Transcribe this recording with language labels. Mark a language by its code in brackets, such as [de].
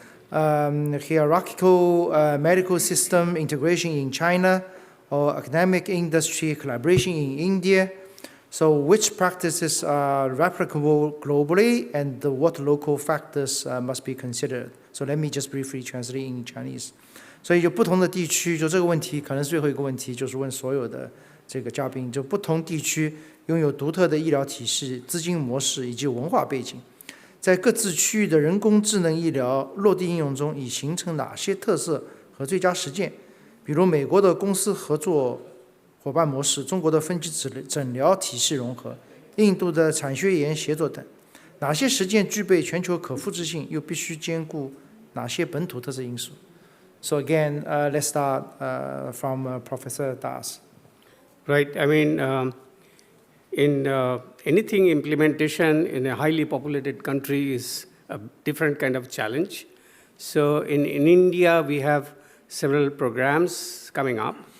[en] hierarchical medical system integration in China, or academic industry collaboration in India. So which practices are replicable globally and what local factors must be considered? So let me just briefly translate in Chinese. [zh] 所以就不同的地区，就这个问题可能是最后一个问题，就是问所有的这个嘉宾，就不同地区拥有独特的医疗体系、资金模式以及文化背景，在各自区域的人工智能医疗落地应用中已形成哪些特色和最佳实践？比如美国的公司合作伙伴模式、中国的分级诊疗体系融合、印度的产学研协作等，哪些实践具备全球可复制性，又必须兼顾哪些本土特色因素？ [en] So again, let's start from Professor Das. Right. I mean, in anything implementation in a highly populated country is a different kind of challenge. So in India, we have several programs coming up.